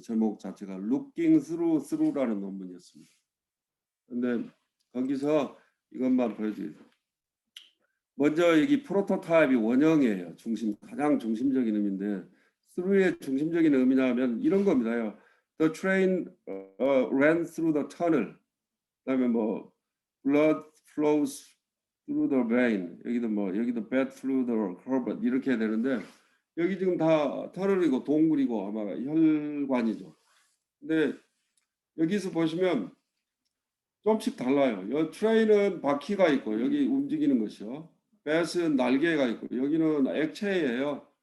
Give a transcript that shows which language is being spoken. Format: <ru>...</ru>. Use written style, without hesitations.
<ko>제목 자체가 looking through라는 논문이었습니다. 근데 거기서 이것만 보여드릴게요. 먼저 여기 프로토타입이 원형이에요. 가장 중심적인 의미인데 through의 중심적인 의미냐면 이런 겁니다.</ko> <en>The train ran through the tunnel.</en> <ko>그다음에 뭐</ko> <en>blood flows through the vein.</en> <ko>여기도</ko> <en>blood through the curve</en> <ko>이렇게 되는데 여기 지금 다 터널이고 동굴이고 아마 혈관이죠. 근데 여기서 보시면 좀씩 달라요. 이 트레인은 바퀴가 있고 여기 움직이는 것이요. 뱃은 날개가 있고 여기는 액체예요.</ko>